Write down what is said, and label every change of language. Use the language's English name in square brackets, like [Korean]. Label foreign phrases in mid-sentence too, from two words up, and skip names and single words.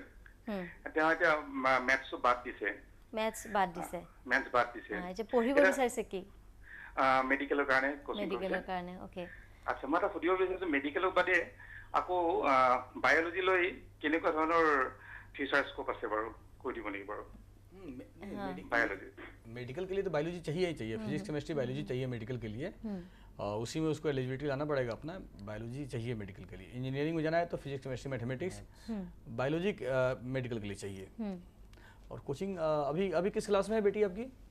[Assamese] তেওঁ এতিয়া মেথছো বাদ দিছে। মেথছ বাদ দিছে? মেথছ বাদ দিছে। এতিয়া পঢ়িব বিচাৰিছে কি? মেডিকেলৰ কাৰণে কোচিং কৰিছে। মেডিকেলৰ কাৰণে, ওকে। আচ্ছা, মই এটা সুধিব বিচাৰিছোঁ, মেডিকেলৰ বাদে আকৌ বায়'লজি লৈ কেনেকুৱা ধৰণৰ [English] future scope [Assamese] আছে বাৰু, কৈ দিব নেকি বাৰু? [Hindi] बायोलॉजी, मेडिकल के लिए तो बायोलॉजी चाहिए ही चाहिए, [English] physics chemistry biology [Hindi] चाहिए मेडिकल के लिए। उसी में उसको एलिजिबिलिटी लाना पड़ेगा अपना, बायोलॉजी चाहिए मेडिकल के लिए। इंजीनियरिंग में जाना है तो [English] physics chemistry mathematics, [Hindi] बायोलॉजी मेडिकल के लिए चाहिए। और कोचिंग अभी किस क्लास में है बेटी आपकी?